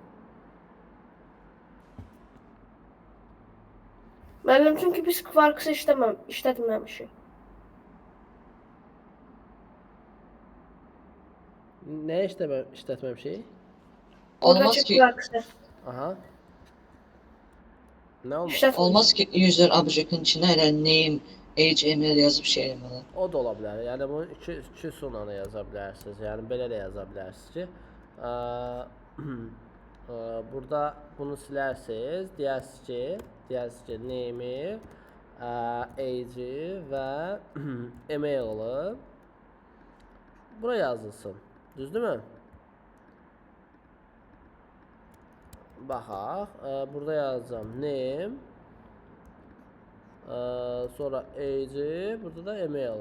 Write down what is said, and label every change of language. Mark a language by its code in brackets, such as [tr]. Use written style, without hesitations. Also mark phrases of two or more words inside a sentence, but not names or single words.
[az] Mənim çünki biz Quarks işlətməmişik. Nə işlətməmişik? Olmaz ki, Aha. Nə oldu? olmaz ki [en] user object'in [az] içine elə [en] name, age, email [az] yazıp şey eləmələr. O da ola bilər. Yəni bunu iki sonuna da yaza bilərsiniz. Yəni belə də yaza bilərsiniz ki, burada bunu silərsiniz. Deyərsiniz ki, name-i, age-i və email-ı bura yazılsın. Düzdürmü? Baxaq, burada yazacağım name, sonra age, burada da email.